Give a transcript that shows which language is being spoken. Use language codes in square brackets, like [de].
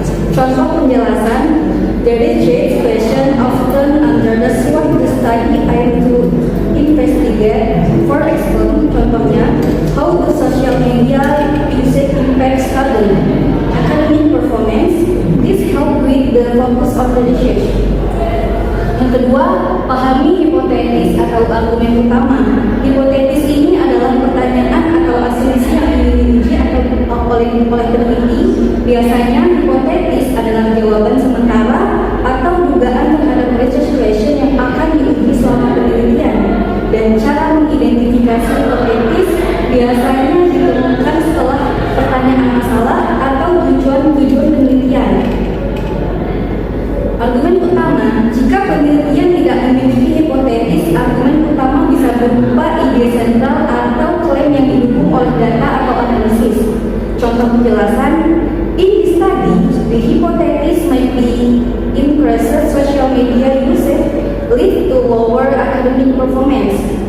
[id] Contoh penjelasan, [en] the research question often understands what the study aims to investigate. For example, [id] contohnya, [en] how the social media usage impacts academic performance. This help with the focus of the research. [id] Yang kedua, pahami hipotesis atau argumen utama. Hipotesis ini adalah pertanyaan atau asumsi yang dimiliki atau oleh peneliti. Biasanya hipotesis adalah jawaban sementara atau dugaan terhadap research question yang akan diuji selama penelitian. Dan cara mengidentifikasi hipotesis biasanya ditemukan setelah pertanyaan masalah atau tujuan penelitian. Argumen utama, jika penelitian tidak memiliki hipotesis, argumen utama bisa berupa ide sentral atau klaim yang didukung oleh data atau analisis. Contoh penjelasan, [en] in this study, the hypothesis might be increased social media usage lead to lower academic performance.